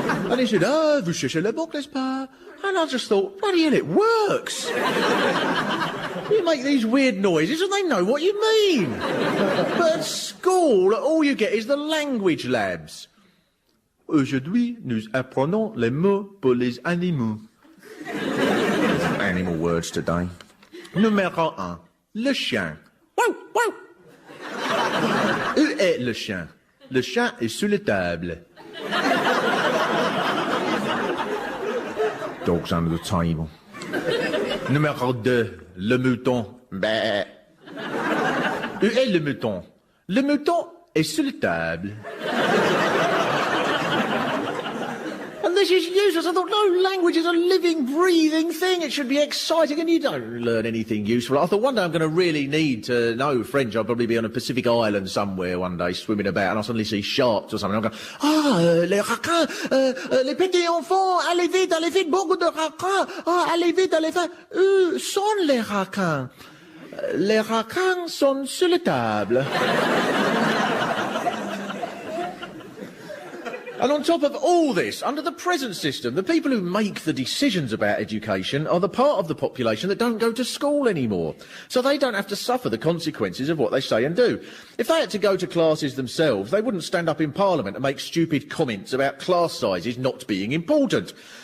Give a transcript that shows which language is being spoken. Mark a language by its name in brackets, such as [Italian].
[English] And he said, [French] vous cherchez le banque, n'est-ce pas? [English] And I just thought, bloody hell, it works. You make these weird noises and they know what you mean. But at school, all you get is the language labs. [French] Aujourd'hui, nous apprenons les mots pour les animaux. [English] Animal words today. [French] Numéro 1. Le chien. Wow, wow. Où est le chien? Le chien est sous la table. [English] Dog's under the table. [French] Numéro 2. Le mouton. Bah. Où est le mouton? Le mouton est sous la table. [English] This is useless. I thought, no, language is a living, breathing thing. It should be exciting, and you don't learn anything useful. I thought one day I'm going to really need to know French. I'll probably be on a Pacific island somewhere one day, swimming about, and I'll suddenly see sharks or something. I'll go, [French] les requins, les petits enfants, allez vite, beaucoup de requins. Allez vite, où sont les requins? Les requins sont sur la table. [English] And on top of all this, under the present system, the people who make the decisions about education are the part of the population that don't go to school anymore. So they don't have to suffer the consequences of what they say and do. If they had to go to classes themselves, they wouldn't stand up in Parliament and make stupid comments about class sizes not being important.